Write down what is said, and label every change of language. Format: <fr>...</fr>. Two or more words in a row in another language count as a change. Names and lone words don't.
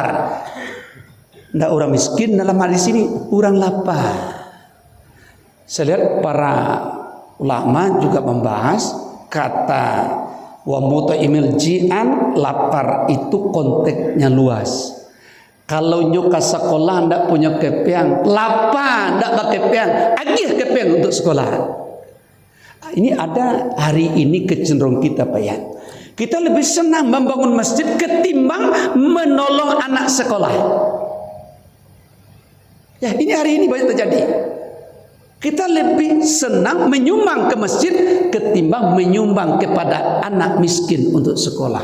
<id>Tidak orang miskin dalam hadis ini, orang lapar. Saya lihat para ulama juga membahas kata</id> <ar>wa mut'imil ji'an,</ar> <id>lapar itu konteksnya luas.</id> <min>Kalau nyuka sekolah ndak punya kepiang, lapar ndak pakai kepiang, agih kepiang untuk sekolah.</min> <id>Ini ada hari ini kecenderungan kita Pak ya. Kita lebih senang membangun masjid ketimbang menolong anak sekolah. Ya, ini hari ini banyak terjadi. Kita lebih senang menyumbang ke masjid ketimbang menyumbang kepada anak miskin untuk sekolah.</id>